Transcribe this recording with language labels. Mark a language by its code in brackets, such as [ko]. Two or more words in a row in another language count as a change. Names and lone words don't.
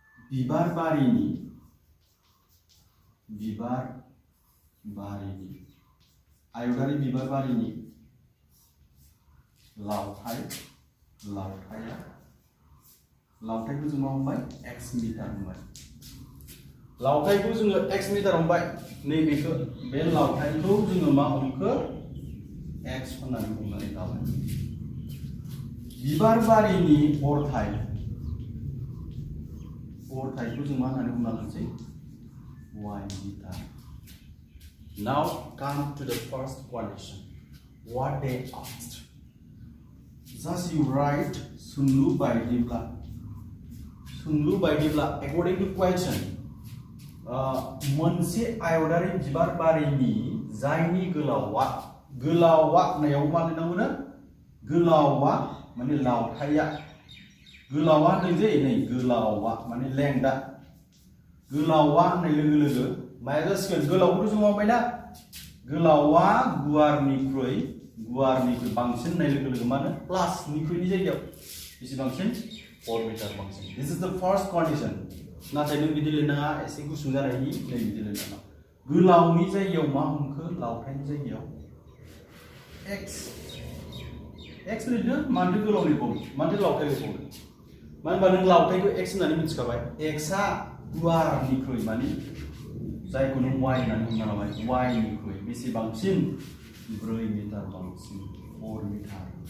[brx] बिबार बारिनि आयतारि बिबार बारिनि लावथायखौ जों मा हमबाय x मिटार हमबाय लावथायखौ जोङो x मिटार हमबाय नैबेखौ बे लावथायखौ जोङो मा हमखो x होननानै हमनानै लाबाय बिबार बारिनि अरथायखौ जों मा होननानै हमना लानोसै y मिटार [en] Now come to the first condition. What they asked. Just you write [brx] सोंलु बायदिब्ला [en] according to question. [brx] मोनसे आयतारि बिबार बारिनि जायनि गोलावा होननायाव मा लिरनांगौनो गोलावा माने लावथाया गोलावा होनदों जे नै गोलावा माने लेंदा गोलावा होननाय लोगो माया जासिगोन गोलावखौथ' जों माबायना गोलावा गुवारनिख्रुइ बांसिन होननाय लोगो मा होनो प्लासनिख्रुइनि जायगायाव बेसेबांसिन 4 मिटार बांसिन [en] this is the first condition [brx] नाथाय नों बिदि लिरनाङा एसे गुसुं जानायनि नै बिदि लिरनाङा गोलावनि जायगायाव मा हमखो लावथायनि जायगायाव x लिरदो मानोथो गोलाव लिरबावो मानोथो लावथाय लिरबावो मानो होनबा नों लावथायखौ x होननानै मिथिखाबाय x आ गुवारनिख्रुइ माने जायखौ नों y होननानै हमना लाबाय y निख्रुइ बेसेबांसिन 4 मिटार बांसिन 4 मिटार